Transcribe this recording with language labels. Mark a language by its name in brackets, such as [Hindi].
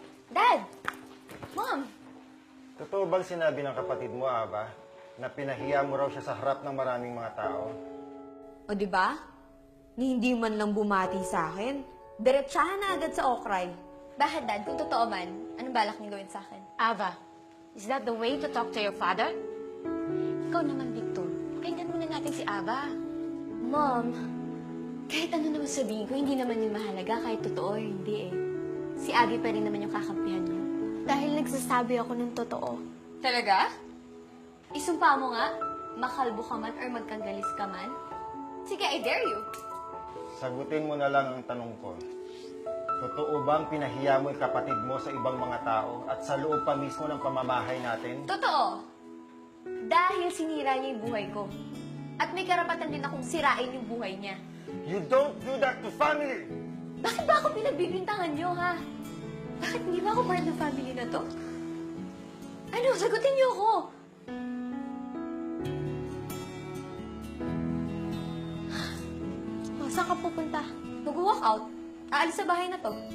[English] Dad! Mom! [Filipino] Totoo bang sinabi ng kapatid mo, Ava, na pinahiya mo raw siya sa harap ng maraming mga tao? O, di ba? Ni hindi man lang bumati sa akin. Diretsahan na agad sa okray. Bakit, Dad? Kung totoo man, anong balak niyo gawin sa akin? [English] Ava, is that the way to talk to your father? [Filipino] Ikaw naman, Victor. Pakinggan muna natin si Ava. Mom, kahit ano naman sabihin ko, hindi naman yung mahalaga kahit totoo o hindi eh. Si Abby pa rin naman yung kakampihan niyo. Dahil nagsasabi ako ng totoo. Talaga? Isumpa mo nga, makalbo ka man or magkagalis ka man. Sige, [English] I dare you. [Filipino] Sagutin mo na lang ang tanong ko. Totoo bang pinahiya mo yung kapatid mo sa ibang mga tao at sa loob pa mismo ng pamamahay natin? Totoo. Dahil sinira niya yung buhay ko. At may karapatan din akong sirain yung buhay niya. [English] You don't do that to family! [Filipino] Bakit ba ako pinagbibintangan niyo, ha? Bakit hindi ba ako part ng family na to? Ano? Sagutin niyo ako! Oh, saan ka pupunta? Mag-walk out. Aalis sa bahay na to.